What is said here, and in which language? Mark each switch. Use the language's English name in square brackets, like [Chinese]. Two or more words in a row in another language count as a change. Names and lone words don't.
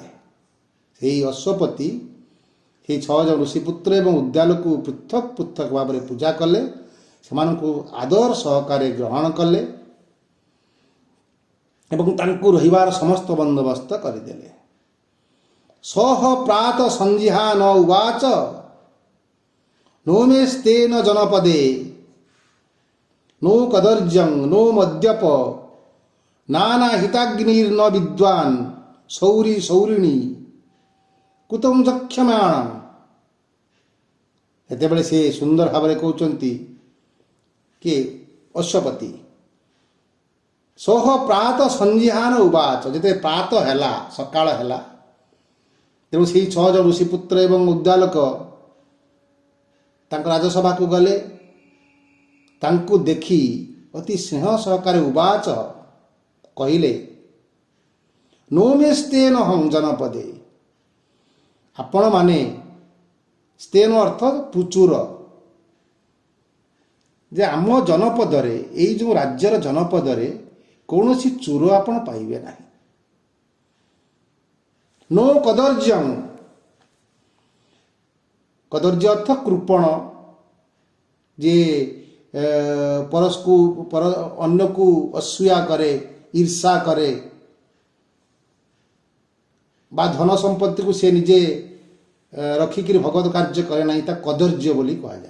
[Odia] ସେହି ଅଶ୍ୱପତି ସେହି 6 ଜଣ ଋଷିପୁତ୍ର ଏବଂ ଉଦ୍ଦାଲକୁ ପୃଥକ୍ ପୃଥକ୍ ଭାବରେ ପୂଜା କଲେ, ସେମାନଙ୍କୁ ଆଦର ସହକାରେ ଗ୍ରହଣ କଲେ ଏବଂ ତାଙ୍କୁ ରହିବାର ସମସ୍ତ ବନ୍ଦୋବସ୍ତ କରିଦେଲେ। [Sanskrit] ସହ ପ୍ରାତ ସଞ୍ଜିହାନ ଉବାଚ नो मेस्तेन जनपदे नो कदर्ज्यं नो मद्यप नाना हिताग्निर्न विद्वान् सौरी सौरिणी कुतं जक्ष्यमाणं। [Odia] ସେତେବେଳେ ସେ ସୁନ୍ଦର ଭାବରେ କହୁଛନ୍ତି କି ଅଶ୍ୱପତି [Sanskrit] ସହ ପ୍ରାତ ସଞ୍ଜିହାନ ଉବାଚ, [Odia] ଯେତେବେଳେ ପ୍ରାତ ହେଲା, ସକାଳ ହେଲା, ତେଣୁ ସେହି 6 ଜଣ ଋଷିପୁତ୍ର ଏବଂ ଉଦ୍ଦାଲକ ତାଙ୍କ ରାଜସଭାକୁ ଗଲେ। ତାଙ୍କୁ ଦେଖି ଅତି ସ୍ନେହ ସହକାରେ ଉବାଚ କହିଲେ, [Sanskrit] नो मेस्तेन हं जनपଦେ, [Odia] ଆପଣମାନେ, ସ୍ତେନ ଅର୍ଥ ପ୍ରଚୁର, ଯେ ଆମ ଜନପଦରେ, ଏଇ ଯେଉଁ ରାଜ୍ୟର ଜନପଦରେ କୌଣସି ଚୋର ଆପଣ ପାଇବେ ନାହିଁ। [Sanskrit] नो कदर्ज्यं, [Odia] କଦର୍ଯ୍ୟ ଅର୍ଥ କୃପଣ, ଯେ ଅନ୍ୟକୁ ଅସୂୟା କରେ, ଈର୍ଷା କରେ, ବା ଧନ ସମ୍ପତ୍ତିକୁ ସେ ନିଜେ ରଖିକିରି ଭଗବତ କାର୍ଯ୍ୟ କରେ ନାହିଁ, ତା କଦର୍ଯ୍ୟ ବୋଲି କୁହାଯାଏ।